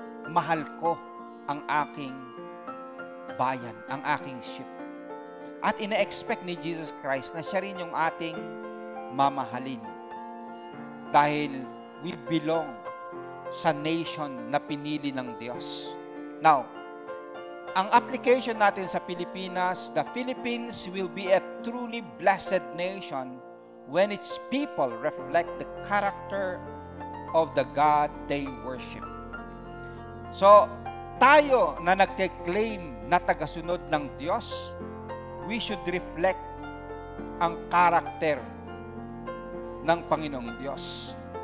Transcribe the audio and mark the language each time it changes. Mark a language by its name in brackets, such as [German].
[Filipino] Mahal ko ang aking bayan, ang aking sheep. At ina-expect ni Jesus Christ na siya rin yung ating mamahalin. Dahil [English] we belong [Filipino] sa nation na pinili ng Diyos. [English] Now, [Filipino] ang application natin sa Pilipinas, [English] the Philippines will be a truly blessed nation when its people reflect the character of the God they worship. [Filipino] So, tayo na nagke-claim na tagasunod ng Diyos, [English] we should reflect [Filipino] ang karakter ng Panginoong Diyos.